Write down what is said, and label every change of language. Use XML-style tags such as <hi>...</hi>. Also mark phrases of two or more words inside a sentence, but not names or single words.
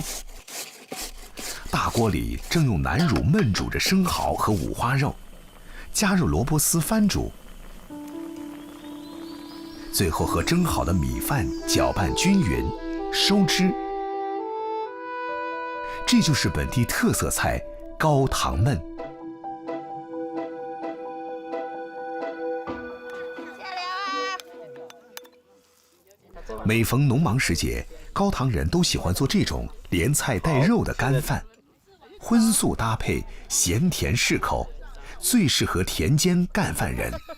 <zh>大鍋裡正用南乳燜煮着生蠔和五花肉，加入蘿蔔絲翻煮，最後和蒸好的米飯攪拌均勻，收汁。这就是本地特色菜高汤焖。每逢农忙时节，高唐人都喜欢做这种连菜带肉的干饭，荤素搭配，咸甜适口，最适合田间干饭人。</zh>